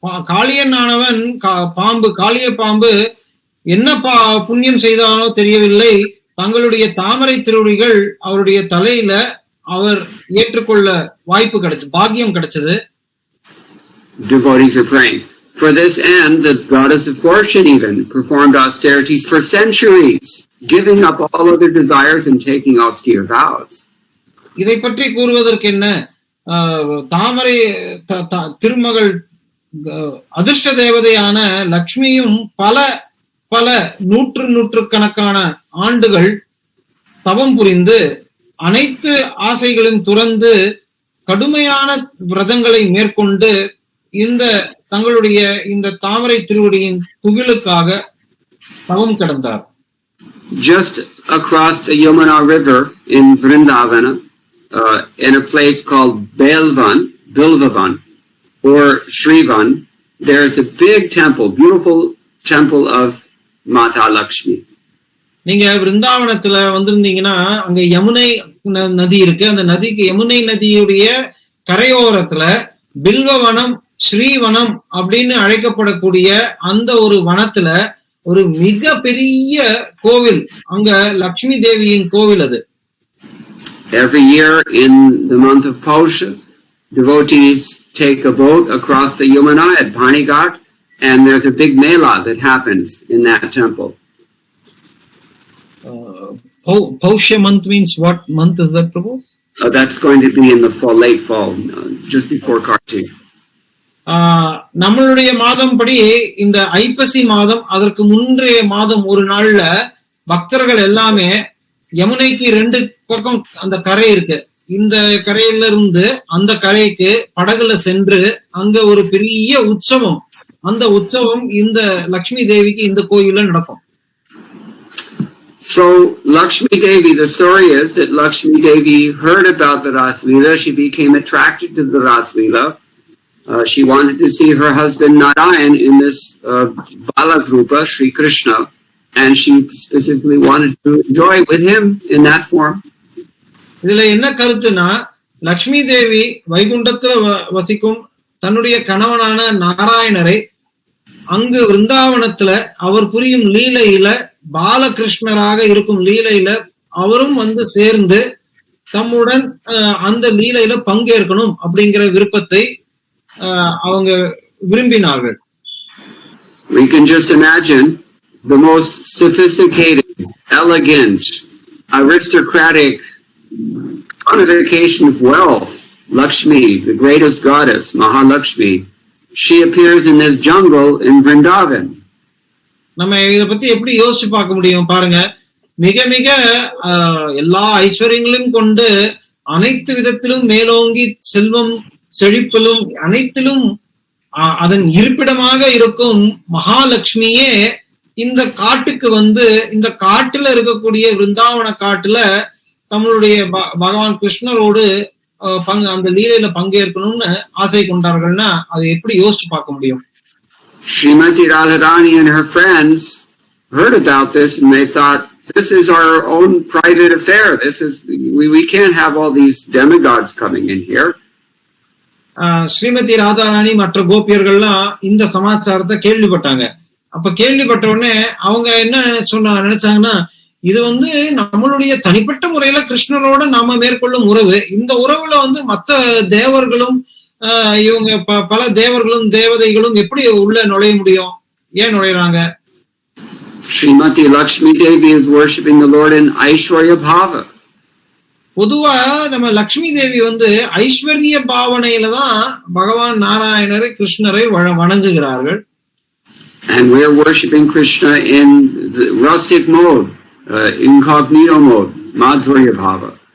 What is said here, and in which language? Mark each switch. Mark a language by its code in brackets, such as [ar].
[ta] காளியனானவன் காளிய பாம்பு என்ன புண்ணியம் செய்தானோ தெரியவில்லை, தங்களுடைய தாமரை திருவடிகள் அவருடைய தலையில அவர் ஏற்றுக்கொள்ள வாய்ப்பு கிடைச்சது, பாக்கியம் கிடைச்சது. [en] Devotees are praying. For this end, the goddess of fortune even performed austerities for centuries giving up all other desires and taking austere vows. [ta] இதை பற்றி கூறுவதற்கு என்ன? தாமரை திருமகள் அதிர்ஷ்ட தேவதையான லக்ஷ்மியும் பல பல நூற்றுக்கணக்கான ஆண்டுகள் தவம் புரிந்து அனைத்து ஆசைகளையும் துறந்து கடுமையான விரதங்களை மேற்கொண்டு இந்த தங்களுடைய இந்த தாமரை திருவடியின் துகிலுக்காக தவம் கடந்தார். [en] Just across the Yamuna River in Vrindavana, in a place called Bilvavan or Shrivan, there's a big temple, beautiful temple of Mata Lakshmi. [ta] நீங்க விருந்தாவனத்துல வந்திருந்தீங்கன்னா அங்க யமுனை நதி இருக்கு. அந்த நதிக்கு யமுனை நதியுடைய கரையோரத்துல பில்வவனம் ஸ்ரீவனம் அப்படின்னு அழைக்கப்படக்கூடிய அந்த ஒரு வனத்துல ஒரு மிக பெரிய கோவில், அங்க லக்ஷ்மி தேவியின் கோவில் அது. [en] Every year in the month of Pausha, devotees take a boat across the Yamuna at Bhanighat, and there's a big mela that happens in that temple. Pausha month means what month is that, Prabhu? That's going to be in the fall, late fall, just before Kartik. [ta] நம்மளுடைய மாதம் படி இந்த ஐப்பசி மாதம், அதற்கு முன்றைய மாதம் ஒரு நாள்ல பக்தர்கள் எல்லாமே யமுனைக்கு 2 பக்கம் அந்த கரை இருக்கு, இந்த கரையில இருந்து அந்த கரைக்கு படகுல சென்று அங்க ஒரு பெரிய உற்சவம், அந்த உற்சவம் இந்த லக்ஷ்மி தேவிக்கு இந்த கோயில்ல நடக்கும். [en] So Lakshmi Devi, the story is that Lakshmi Devi heard about the Ras Leela. She became attracted to the Ras Leela. She wanted to see her husband Narayan in this Balagrupa, Sri Krishna, and she specifically wanted to enjoy with him in that form. [ta] இதுல என்ன கருத்துனா, லக்ஷ்மி தேவி வைகுண்டத்துல வசிக்கும் தன்னுடைய கணவனான நாராயணரை அங்கு விருந்தாவனத்துல அவர் புரியும் லீலையில, பாலகிருஷ்ணராக இருக்கும் லீலையில அவரும் வந்து சேர்ந்து தம்முடன் அந்த லீலையில பங்கேற்கணும் அப்படிங்கிற விருப்பத்தை அவங்க விரும்பினார்கள். [en] We can just imagine the most sophisticated, elegant, aristocratic personification of wealth, Lakshmi, the greatest goddess, Mahalakshmi. She appears in this jungle in Vrindavan. [ta] நம்ம இத பத்தி எப்படி யோசிச்சு பார்க்க முடியும் பாருங்க. மிக மிக எல்லா ஐஸ்வர்யங்களையும் கொண்டு அனைத்து விதத்திலும் மேலோங்கி செல்வம் செழிப்பிலும் அனைத்திலும் அதன் இருப்பிடமாக இருக்கும் மகாலட்சுமியே இந்த காட்டுக்கு வந்து இந்த காட்டுல இருக்கக்கூடிய விருந்தாவன காட்டுல தங்களுடைய பகவான் கிருஷ்ணரோடு அந்த லீலையில பங்கேற்கணும்னு ஆசை கொண்டார்கள்னா அதை எப்படி யோசிச்சு பார்க்க முடியும்? [en] Srimati Radharani and her friends heard about this and they thought, this is our own private affair. This is we can't have all these demigods coming in here. [ta] Srimathi Radharani மற்ற கோபியர்கள்லாம் இந்த சமாச்சாரத்தை கேள்விப்பட்டாங்க. அப்ப கேள்விப்பட்ட உடனே அவங்க என்ன நினைச்சாங்கன்னா, இது வந்து நம்மளுடைய தனிப்பட்ட முறையில கிருஷ்ணரோட நாம மேற்கொள்ளும் உறவு, இந்த உறவுல வந்து மற்ற தேவர்களும் இவங்க பல தேவர்களும் தேவதைகளும் எப்படி உள்ள நுழைய முடியும்? ஏன் நுழைறாங்க? [en] Srimati Lakshmi Devi is worshipping the Lord in Aishwarya Bhava. [ta] பொதுவா நம்ம லக்ஷ்மி தேவி வந்து ஐஸ்வர்ய பாவனையில தான் பகவான் நாராயணரை கிருஷ்ணரை வணங்குகிறார்கள். [en] And we are worshipping Krishna in the rustic mode, incognito mode, Madhurya Bhava.